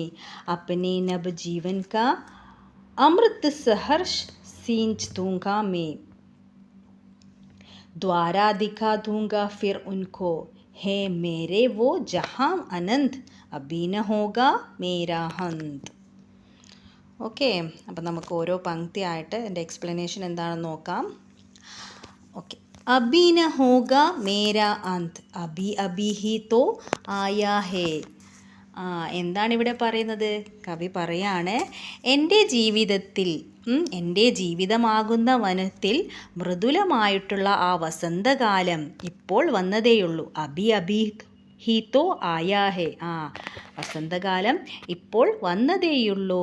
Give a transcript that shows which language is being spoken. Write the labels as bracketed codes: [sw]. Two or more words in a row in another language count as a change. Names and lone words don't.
[hi] अपने नव जीवन का अमृत सहर्ष सींच दूँगा मैं. द्वारा दिखा दूँगा फिर उनको, है मेरे वो जहाँ अनंत. अभी न होगा मेरा अंत. [ml] ഓക്കെ, അപ്പം നമുക്ക് ഓരോ പങ്ക്തിയായിട്ട് എൻ്റെ എക്സ്പ്ലനേഷൻ എന്താണെന്ന് നോക്കാം. ഓക്കെ. [hi] अभी न होगा मेरा अंत, अभी अभी ही तो आया है. [ml] എന്താണ് ഇവിടെ പറയുന്നത്? കവി പറയാണ്, എൻ്റെ ജീവിതത്തിൽ, എൻ്റെ ജീവിതമാകുന്ന വനത്തിൽ മൃദുലമായിട്ടുള്ള ആ വസന്തകാലം ഇപ്പോൾ വന്നതേയുള്ളൂ. [hi] अभी अभी ही तो आया है. [ml] വസന്തകാലം ഇപ്പോൾ വന്നതേയുള്ളൂ.